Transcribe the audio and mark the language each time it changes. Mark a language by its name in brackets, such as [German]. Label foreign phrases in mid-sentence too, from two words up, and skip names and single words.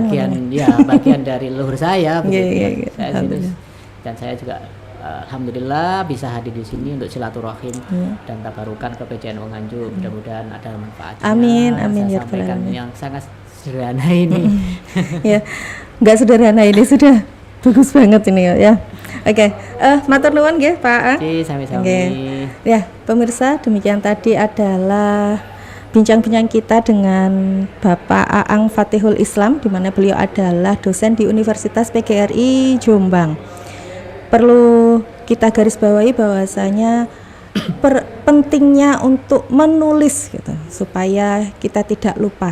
[Indonesian] Bagian dari leluhur saya begitu. Dan saya juga alhamdulillah bisa hadir di sini untuk silaturahim dan tabarukan ke PCNU Nganjuk. Mudah-mudahan ada manfaatnya. Amin ya sampaikan yang sangat sederhana ini. Ya, nggak sederhana ini, sudah bagus banget ini ya. Oke, [Javanese] matur nuwun nggih Pak Ang. Sami-sami. [Indonesian] Ya, pemirsa, demikian tadi adalah bincang-bincang kita dengan Bapak Aang Fatihul Islam, di mana beliau adalah dosen di Universitas PGRI Jombang. Perlu kita garis bawahi bahwasanya pentingnya untuk menulis gitu, supaya kita tidak lupa.